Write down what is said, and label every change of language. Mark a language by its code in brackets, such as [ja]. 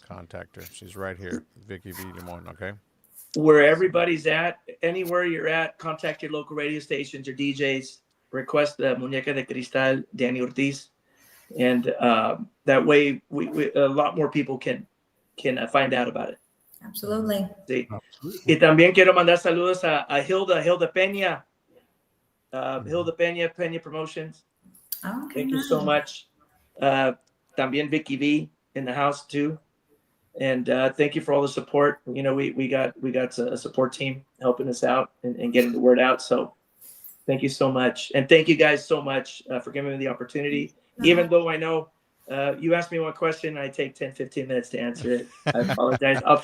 [en] contact her. She's right here, Vicky V Limon. Okay. Where everybody's at, anywhere you're at, contact your local radio stations, your DJs, request the Muñeca de Cristal, Danny Ortiz. And that way we a lot more people can find out about it. Absolutely. [es] Sí. Y también quiero mandar saludos a Hilda Peña, Hilda Peña Promotions. [en] Okay. Thank you so much. [es] También [en] Vicky V in the house too. And thank you for all the support. We got a support team helping us out and getting the word out. So thank you so much. And thank you guys so much for giving me the opportunity. Even though I know you asked me one question, I take 10, 15 minutes to answer it. I apologize.